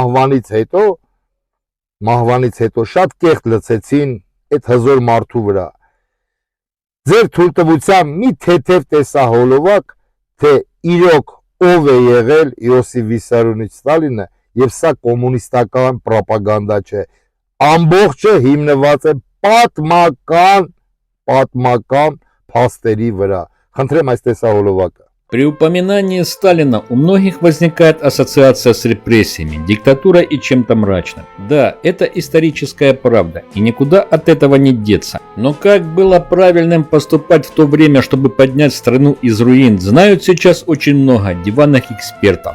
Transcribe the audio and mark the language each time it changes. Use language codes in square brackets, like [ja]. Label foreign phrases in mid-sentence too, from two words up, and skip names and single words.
[hy] մահվանից հետո շատ կեղտ լցեցին այդ հզոր մարդու վրա։ Ձեր թույլտվությամբ մի թեթև տեսահոլովակ, թե իրոք ով է եղել Իոսիֆ Վիսարիոնիչ Ստալինը, Եվ սա կոմունիստական պրոպագանդա չէ, ամբողջը հիմնված է պատմական փաստերի վրա։ Խնդրեմ այս տեսահոլովակը։ [ru] При упоминании Сталина у многих возникает ассоциация с репрессиями, диктатурой и чем-то мрачным. Да, это историческая правда, и никуда от этого не деться. Но как было правильным поступать в то время, чтобы поднять страну из руин, знают сейчас очень много диванных экспертов.